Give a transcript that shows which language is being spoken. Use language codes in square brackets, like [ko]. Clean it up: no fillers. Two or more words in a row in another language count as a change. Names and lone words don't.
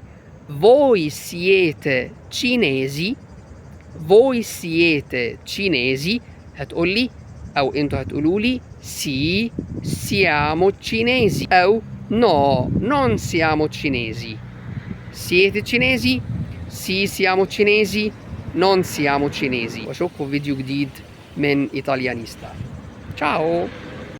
[it] Voi siete cinesi. Voi siete cinesi. [ar] هتقول لي أو أنتوا هتقولوا لي [it] sì siamo cinesi [ar] أو [it] no non siamo cinesi. Siete cinesi؟ sì siamo cinesi. non siamo cinesi. [ar] وأشوفكم في فيديو جديد من إيطاليانيستا. [it] Ciao!